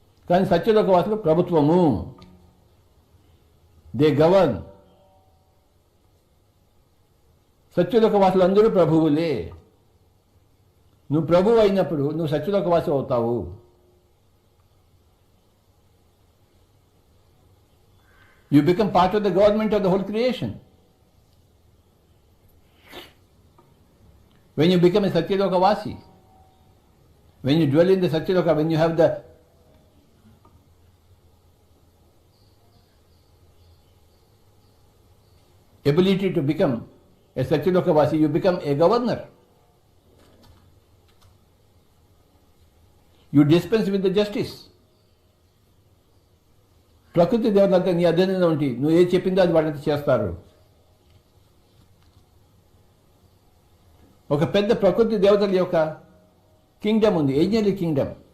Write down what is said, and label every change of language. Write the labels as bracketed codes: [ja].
[te] కానీ సత్యలోక వాసులు ప్రభుత్వము, [en] They govern. [te] సత్యలోక వాసులు అందరూ ప్రభువులే. నువ్వు ప్రభువు అయినప్పుడు నువ్వు సత్యలోక వాసు అవుతావు. [en] You become part of the government of the whole creation. When you become a Satyaloka Vasi, when you dwell in the Satyaloka, when you have the ability to become a Satyaloka Vasi, you become a governor. You dispense with the justice. [te] ప్రకృతి దేవతలంతా నీ అధీనంలో ఉండి నువ్వు ఏది చెప్పిందో అది వాళ్ళంతా చేస్తారు. ఒక పెద్ద ప్రకృతి దేవతల యొక్క కింగ్డమ్ ఉంది, [en] Angelic kingdom.